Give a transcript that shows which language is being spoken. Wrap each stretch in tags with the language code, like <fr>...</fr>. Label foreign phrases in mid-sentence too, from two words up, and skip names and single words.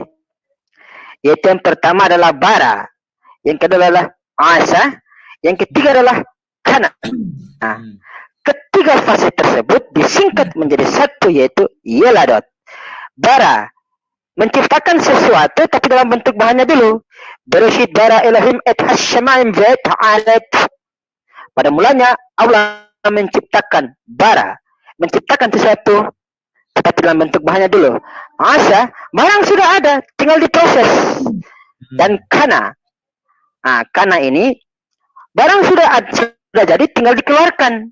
<id>Yaitu yang pertama adalah bara, yang kedua adalah asa, yang ketiga adalah kana. Nah, ketiga fase tersebut disingkat menjadi satu, yaitu yeladot. Bara menciptakan sesuatu tapi dalam bentuk bahannya dulu.</id> <he>בראשית ברא אלהים את השמים ואת הארץ.</he> <id>Pada mulanya Allah menciptakan bara, menciptakan sesuatu tetapi dalam bentuk bahannya dulu. Asa, barang sudah ada, tinggal diproses. Dan kana, nah, kana ini barang sudah jadi, tinggal dikeluarkan.</id>